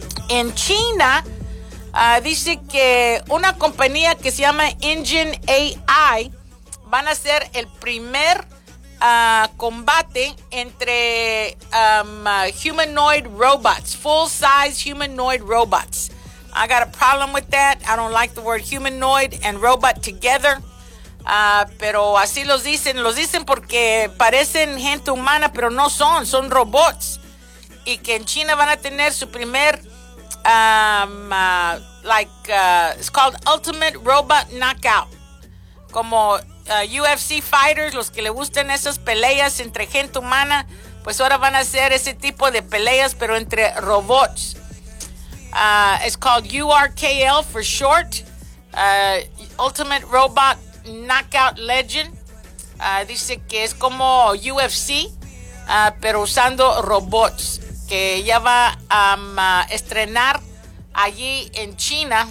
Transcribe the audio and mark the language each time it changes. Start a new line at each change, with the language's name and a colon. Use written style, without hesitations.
Spanish: En China, dice que una compañía que se llama Engine AI van a hacer el primer combate entre
English: humanoid robots, full-size humanoid robots. I got a problem with that. I don't like the word humanoid and robot together.
Spanish: Pero así los dicen. Los dicen porque parecen gente humana, pero no son. Son robots. Y que en China van a tener su primer
English: it's called
Spanish: Ultimate Robot Knockout. Como
English: UFC fighters,
Spanish: los que le gustan esas peleas entre gente humana, pues ahora van a hacer ese tipo de peleas, pero entre robots.
English: It's called URKL for short, Ultimate Robot Knockout Legend.
Spanish: Dice que es como UFC, pero usando robots, que ya va a estrenar allí en China.